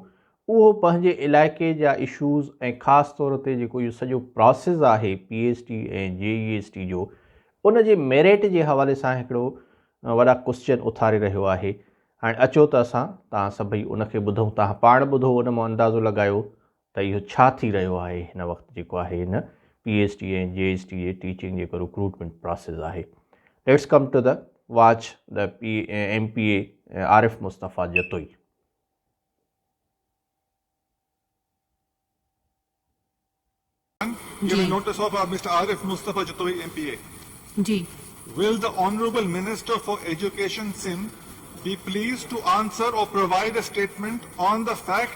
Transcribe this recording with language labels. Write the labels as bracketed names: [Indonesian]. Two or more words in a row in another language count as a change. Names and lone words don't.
[Sindhi] उहो पंहिंजे इलाइक़े जा इशूज़ ऐं ख़ासि तौर ते जेको इहो सॼो प्रोसेस आहे PhD ऐं JEST जो, उन जे मेरिट जे हवाले सां हिकिड़ो वॾा क्वेश्चन उथारे रहियो आहे। हाणे अचो त असां तव्हां सभई उनखे ॿुधूं, तव्हां पाण ॿुधो, उन मां अंदाज़ो लॻायो त इहो छा थी रहियो आहे हिन वक़्तु जेको आहे हिन PhD ऐं JEST जे टीचिंग जेको [English] recruitment process [Sindhi] आहे। [English] Let's come to the watch the MPA Arif Mustafa Jatoi. Give a notice of Mr. Arif Mustafa Jatoi MPA. [Sindhi] जी. [English] Will the Honorable Minister for Education Sindh be pleased to answer or provide a statement on the fact